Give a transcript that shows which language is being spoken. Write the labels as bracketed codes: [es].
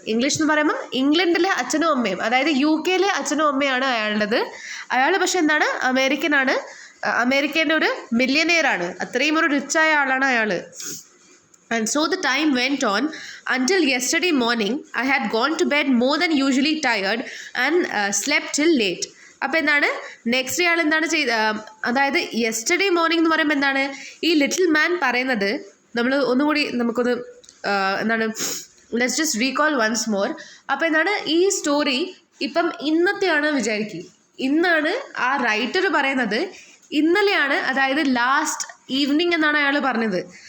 [ml] English എന്ന് പറയുമ്പോൾ ഇംഗ്ലണ്ടിലെ അച്ഛനും അമ്മയും, അതായത് UK അച്ഛനും അമ്മയാണ് അയാളുടേത്. അയാൾ പക്ഷെ എന്താണ് അമേരിക്കനാണ്, അമേരിക്കൻ്റെ ഒരു മില്യനെയറാണ്, അത്രയും ഒരു റിച്ചായ ആളാണ് അയാൾ. [en] And so the time went on until yesterday morning. I had gone to bed more than usually tired and slept till late. [ml] അപ്പോൾ എന്താണ് നെക്സ്റ്റ് ഡേ ആൾ എന്താണ് അതായത് യെസ്റ്റർഡേ മോർണിംഗ് എന്ന് പറയുമ്പോൾ എന്താണ് ഈ ലിറ്റിൽ മാൻ പറയുന്നത്, നമ്മൾ ഒന്നുകൂടി നമുക്കൊന്ന് എന്താണ് [en] Let's just recall once more. [ml] അപ്പോൾ എന്താണ് ഈ സ്റ്റോറി ഇപ്പം ഇന്നത്തെയാണ് വിചാരിക്കുക, ഇന്നാണ് ആ റൈറ്റർ പറയുന്നത്, ഇന്നലെയാണ്, അതായത് ലാസ്റ്റ് ഈവനിങ് എന്നാണ് അയാൾ പറഞ്ഞത്.